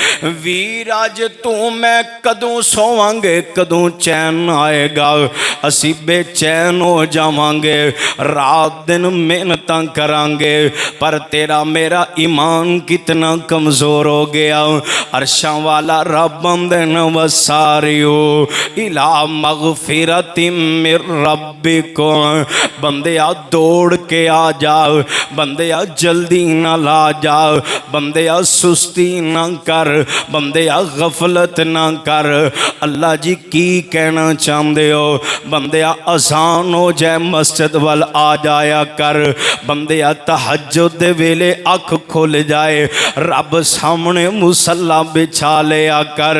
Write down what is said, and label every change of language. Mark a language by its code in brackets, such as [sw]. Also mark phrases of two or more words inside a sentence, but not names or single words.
[pa] ویر اج تو میں کدوں سواں گے، کدوں چین آئے گا? اسی بے چین ہو جاواں گے، رات دن محنت کراں گے، پر تیرا میرا ایمان کنا کمزور ہو گیا. عرشاں والا رب بندن [ar] وسارعوا إلى مغفرة من ربكم, [pa] بندیا دوڑ کے آ جاؤ، بندیا جلدی نا لا جاؤ، بندیا سستی نا کر، بندیا غفلت نا کر. اللہ جی کی کہنا چاہتے ہو؟ بندیا اذان ہو جائے مسجد وال آ جایا کر، بندیا تہجد دے ویلے اکھ کھل جائے رب سامنے مصلیٰ بچھا لیا کر.